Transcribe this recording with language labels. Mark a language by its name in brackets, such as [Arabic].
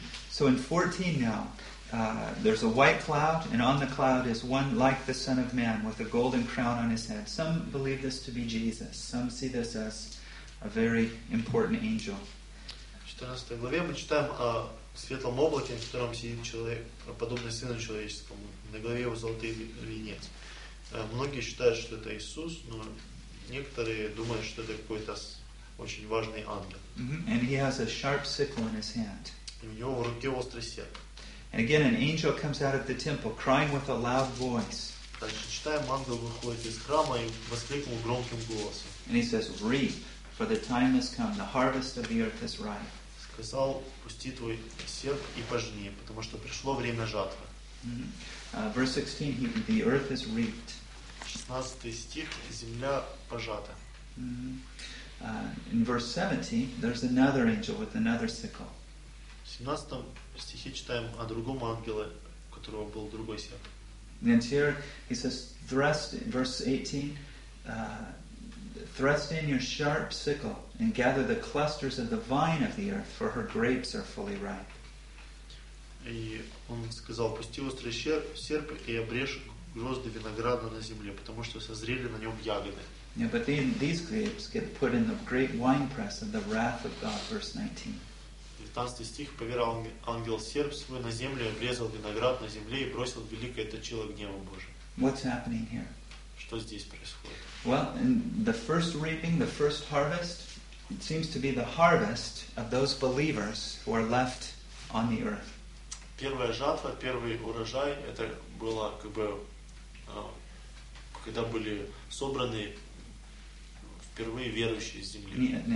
[English] So in 14 now, there's a white cloud, and on the cloud is one like the Son of Man with a golden crown on his head. Some believe this to be Jesus. Some see this as a very important angel. [Russian] В 14 главе мы читаем о светлом облаке, на котором сидит человек, подобный Сыну Человеческому. На голове его золотой венец. Многие считают, что это Иисус, но некоторые думают, что это какой-то очень важный ангел. Mm-hmm. [English] And he has a sharp sickle in his hand. [Russian] И у него в руке острый серп. [English] And again, an angel comes out of the temple, crying with a loud voice. [Russian] Дальше читаем, ангел выходит из храма и воскликнул громким голосом. [English] And he says, "Reap, for the time has come; the harvest of the earth is ripe." [Russian] Сказал, пусти твой серп и пожни, потому что пришло время жатвы. [English] Verse 16, the earth is reaped. [Russian] 16 стих, земля пожата. [English] In verse 17, there's another angel with another sickle. [Russian] В 17 стихе читаем о другом ангеле, у которого был другой серп. [English] And here he says, thrust in your sharp sickle and gather the clusters of the vine of the earth, for her grapes are fully ripe. [Russian] И он сказал, пусти острый серп и обрежь грозды винограда на земле, потому что созрели на нем ягоды. [English] Yeah, but then these grapes get put in the great winepress of the wrath of God, verse 19. [Russian] 15 стих, поверил ангел серп свой на землю, обрезал виноград на земле и бросил великое точило гнева Божия. [English] What's happening here? [Russian] Что здесь происходит? [English] Well, in the first reaping, the first harvest, it seems to be the harvest of those believers who are left on the earth. [Russian] Первая жатва, первый урожай, это было как бы, когда были собраны впервые верующие с земли.